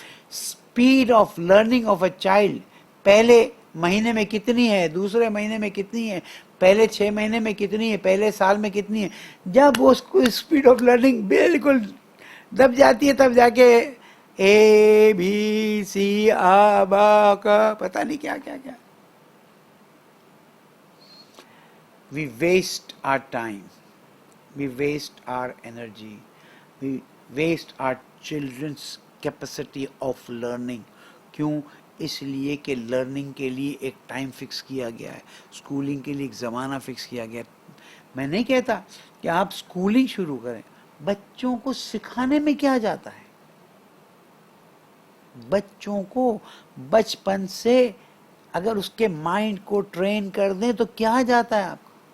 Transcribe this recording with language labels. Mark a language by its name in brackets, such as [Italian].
[English] speed of learning of a child [Urdu] پہلے مہینے میں کتنی ہے, دوسرے مہینے میں کتنی ہے, پہلے 6 مہینے میں کتنی ہے, پہلے سال میں کتنی ہے. جب اس کو اسپیڈ آف لرننگ بالکل دب جاتی ہے تب جا کے اے بی سی آ با کا پتہ نہیں کیا کیا کیا. [English] We waste our time, we waste our energy, we waste our children's capacity of learning. [Urdu] کیوں؟ اس لیے کہ لرننگ کے لیے ایک ٹائم فکس کیا گیا ہے, اسکولنگ کے لیے ایک زمانہ فکس کیا گیا ہے. میں نہیں کہتا کہ آپ اسکولنگ شروع کریں, بچوں کو سکھانے میں کیا جاتا ہے. بچوں کو بچپن سے اگر اس کے مائنڈ کو ٹرین کر دیں تو کیا جاتا ہے آپ کو.